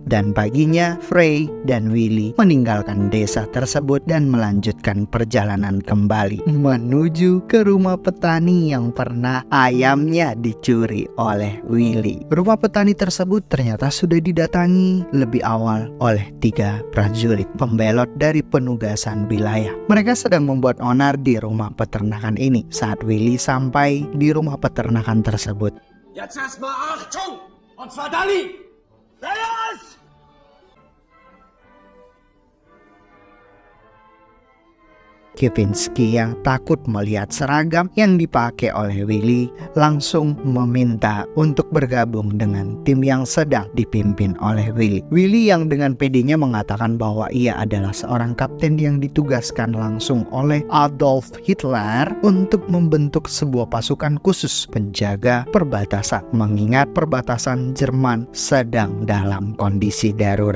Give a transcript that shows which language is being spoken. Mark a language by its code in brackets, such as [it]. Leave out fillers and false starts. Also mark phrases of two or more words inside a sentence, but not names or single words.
[id] Dan paginya Frey dan Willy meninggalkan desa tersebut dan melanjutkan perjalanan kembali menuju ke rumah petani yang pernah ayamnya dicuri oleh Willy. Rumah petani tersebut ternyata sudah didatangi lebih awal oleh 3 prajurit pembelot dari penugasan wilayah. Mereka sedang membuat onar di rumah peternakan ini. Saat Willy sampai di rumah peternakan tersebut, [de] Jetzt erstmal Achtung! Und zwar Dali! Los! [id] Kavinsky yang takut melihat seragam yang dipakai oleh Willy langsung meminta untuk bergabung dengan tim yang sedang dipimpin oleh Willy. Willy yang dengan pedenya mengatakan bahwa ia adalah seorang kapten yang ditugaskan langsung oleh Adolf Hitler untuk membentuk sebuah pasukan khusus penjaga perbatasan, mengingat perbatasan Jerman sedang dalam kondisi darurat.